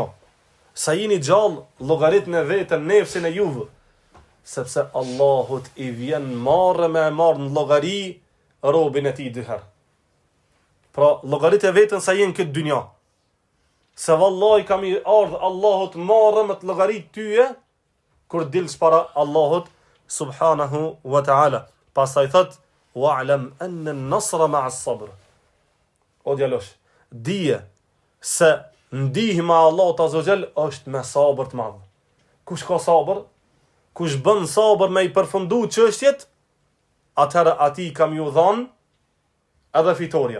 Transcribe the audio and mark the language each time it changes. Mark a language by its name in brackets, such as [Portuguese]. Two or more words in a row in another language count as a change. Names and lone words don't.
[Albanian] Sa jeni gjallë, llogaritni vetën nefsin e juve, sepse Allahut i vjen marrë në llogari robin e tij 2 herë. Pra, llogaritë vetën sa jeni në këtë dynjë. Se vallahi kam i ardhë Allahut marrë me të llogarit tyje, kur dilsh para Allahut [Arabic] subhanahu wa ta'ala. [Albanian] Pastaj thot, [Arabic] wa'lam anna an-nasra ma'a as-sabr. [Albanian] O djalosh, dije se ndihma Allah të azogjel është me sabër të madhë. Kush ka sabër? Kush bën sabër me i përfundu çështjet, atëherë ati kam ju dhanë edhe fitoria.